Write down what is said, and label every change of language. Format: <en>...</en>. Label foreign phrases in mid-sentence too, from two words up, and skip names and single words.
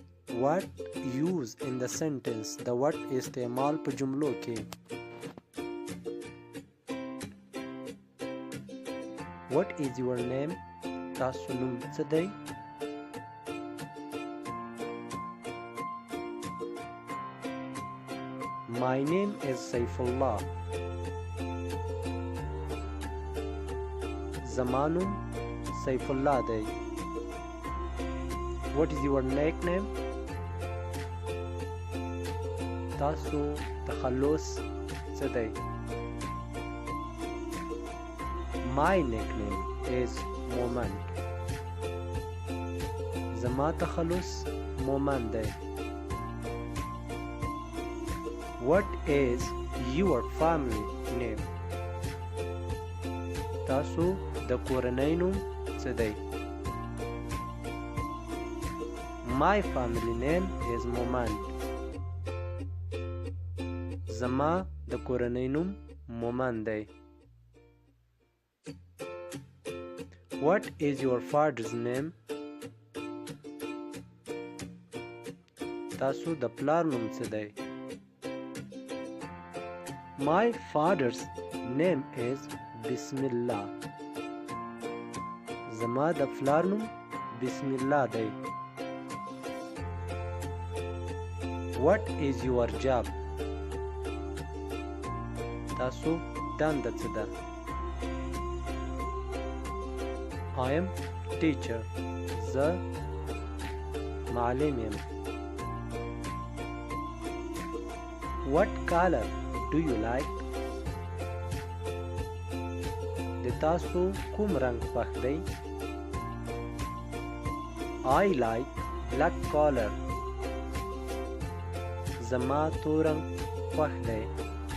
<en>What use in the sentence.</en> <ps>د what استعمال په جملو کې.</ps> <en>What is your name.</en> <ps>تاسو نوم څه دی.</ps> <en>My name is Saifullah.</en> <ps>زما نوم Saifullah دی.</ps> <en>What is your nickname.</en> <ps>تاسو تخلص څه دی.</ps> <en>My nickname is Moment.</en> <ps>زما تخلص مومن دی.</ps> <en>What is your family name.</en> <ps>تاسو د کورنۍ نوم څه دی.</ps> <en>My family name is Moment.</en> <ps>زما د کورنۍ نوم مومن دی.</ps> <en>What is your father's name.</en> <ps>تاسو د پلار نوم څه دی.</ps> <en>My father's name is Bismillah.</en> <ps>زما د پلار نوم بسم الله دی.</ps> <en>What is your job.</en> <ps>تاسو دنده څه ده.</ps> <en>I am teacher.</en> <ps>زه معلم یم.</ps> <en>What color do you like.</en> <ps>د تاسو کوم رنگ خوښ دی.</ps> <en>I like black color.</en> <ps>زما تور رنگ خوښ دی.</ps>